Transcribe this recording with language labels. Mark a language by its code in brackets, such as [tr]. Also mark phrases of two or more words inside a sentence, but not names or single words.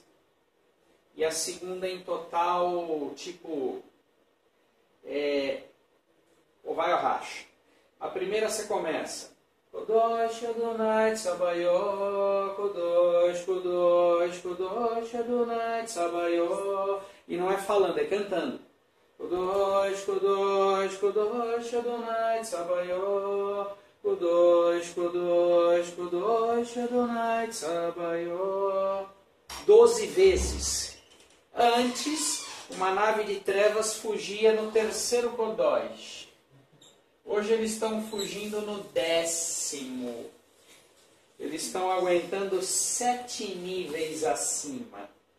[pt] E a segunda em total, tipo... ou vai ou racha. A primeira você começa. [he] קדוש אדוני צבאות קדוש קדוש קדוש אדוני צבאות. [pt] E não é falando, é cantando. [he] קדוש קדוש קדוש אדוני צבאות. קדוש קדוש קדוש אדוני צבאות. [pt] 12 vezes. Antes, uma nave de trevas fugia no terceiro Kodosh. Hoje eles estão fugindo no 10º. Eles estão aguentando 7 níveis acima.